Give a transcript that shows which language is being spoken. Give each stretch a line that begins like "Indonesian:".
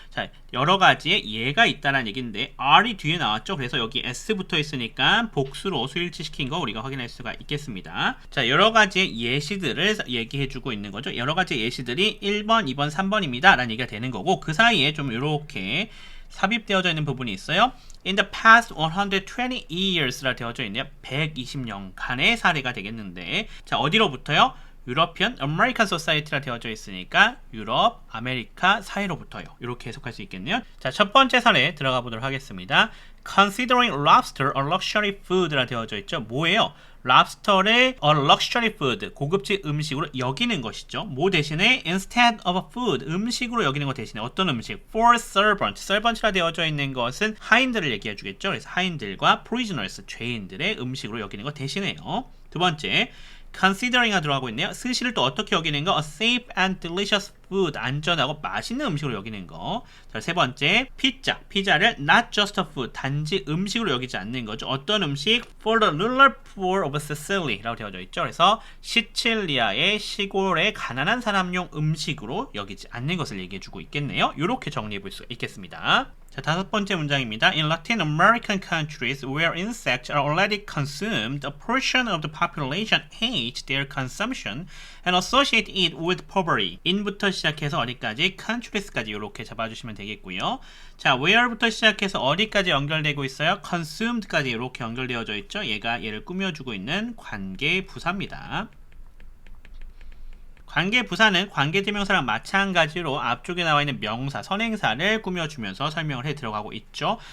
Korean: 자, 여러 가지의 예가 있다는 얘기인데 R이 뒤에 나왔죠. 그래서 여기 S 붙어 있으니까 복수로 수일치시킨 거 우리가 확인할 수가 있겠습니다. 자, 여러 가지의 예시들을 얘기해주고 있는 거죠. 여러 가지의 예시들이 1번, 2번, 3번입니다. 라는 얘기가 되는 거고, 그 사이에 좀 이렇게 삽입되어져 있는 부분이 있어요.
English: In the past 120 years라
Korean: 되어져 있네요. 120년간의 사례가 되겠는데, 자, 어디로부터요? 유러피언 아메리칸 소사이티라 되어져 있으니까 유럽, 아메리카 사이로부터요. 이렇게 해석할 수 있겠네요. 자, 첫 번째 사례 들어가 보도록 하겠습니다.
English: Considering lobster a luxury food라
Korean: 되어져 있죠. 뭐예요? 랍스터를
English: a luxury food,
Korean: 고급지 음식으로 여기는 것이죠. 뭐 대신에
English: instead of a food,
Korean: 음식으로 여기는 것 대신에 어떤 음식?
English: for servant,
Korean: servant라 되어져 있는 것은 하인들을 얘기해 주겠죠. 그래서 하인들과 prisoners, 죄인들의 음식으로 여기는 것 대신에요. 두 번째, considering가 들어가고 있네요. 스시를 또 어떻게 여기는 거?
English: A safe and delicious food,
Korean: 안전하고 맛있는 음식으로 여기는 거. 자, 세 번째, 피자를
English: not just a food,
Korean: 단지 음식으로 여기지 않는 거죠. 어떤 음식?
English: For the rural poor of Sicily라고
Korean: 되어져 있죠. 그래서 시칠리아의 시골의 가난한 사람용 음식으로 여기지 않는 것을 얘기해주고 있겠네요. 이렇게 정리해 볼 수 있겠습니다. 자, 다섯 번째 문장입니다.
English: In Latin American countries where insects are already consumed, a portion of the population hate their consumption and associate it with poverty.
Korean: in부터 시작해서 어디까지? countries까지 이렇게 잡아주시면 되겠고요. 자, where부터 시작해서 어디까지 연결되고 있어요? consumed까지 이렇게 연결되어져 있죠. 얘가 얘를 꾸며주고 있는 관계 부사입니다. 관계 부사는 관계 대명사랑 마찬가지로 앞쪽에 나와 있는 명사, 선행사를 꾸며주면서 설명을 해 들어가고 있죠.